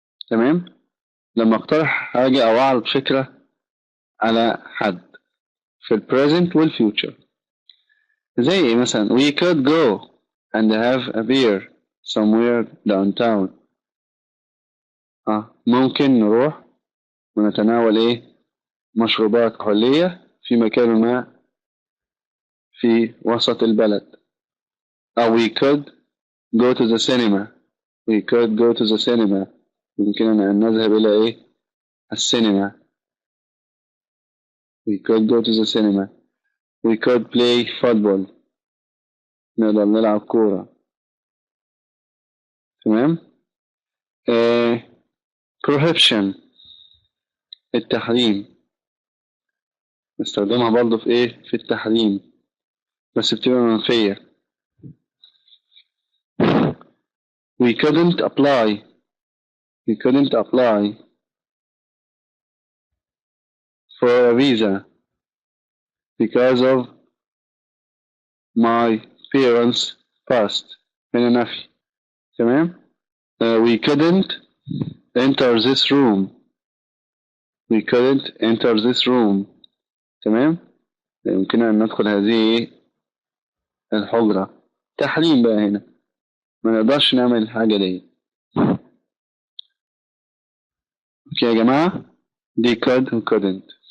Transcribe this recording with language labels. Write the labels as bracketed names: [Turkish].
[Arabic] تمام، لما اقترح حاجة أو أعرض فكرة على حد في ال present وال future. زي مثلا [English] we could go and have a beer somewhere downtown. [Arabic] ممكن نروح ونتناول مشروبات كحولية في مكان ما في وسط البلد. [English] أو we could go to the cinema. We could go to the cinema. [Arabic] يمكننا أن نذهب إلى السينما. [English] We could go to the cinema. We could play football. [Arabic] نقدر نلعب كورة. تمام. prohibition التحريم، نستخدمها برضو في في التحريم بس بتبقى منفية. [English] we couldn't apply for a visa because of my parents passed. [Arabic] هنا نفي. تمام. [English] we couldn't enter this room. We couldn't enter this room. [Arabic] تمام، يمكننا أن ندخل هذه الحجرة. تحريم بقى هنا، ما نقدرش نعمل الحاجة دي. اوكي يا جماعة، دي could و couldn't.